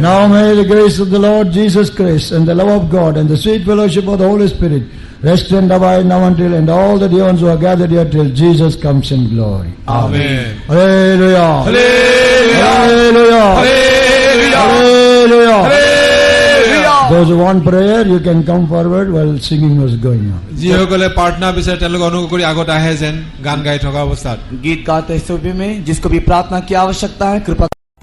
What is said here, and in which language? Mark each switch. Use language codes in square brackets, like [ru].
[en] Now may the grace of the Lord Jesus Christ and the love of God and the sweet fellowship of the Holy Spirit rest and abide now until and all the ones who are gathered here till Jesus comes in glory. Amen. Hallelujah. Hallelujah. Hallelujah. Hallelujah. Hallelujah. Those who want prayer, you can come forward while singing was going on. [as] যিসকলে প্ৰাৰ্থনা বিচাৰে তেওঁলোকে অনুগ্ৰহ কৰি আগত আহে যেন গান গাই থকা অৱস্থাত [hi] गीत गाते समय में जिसको भी प्रार्थना की आवश्यकता है कृपा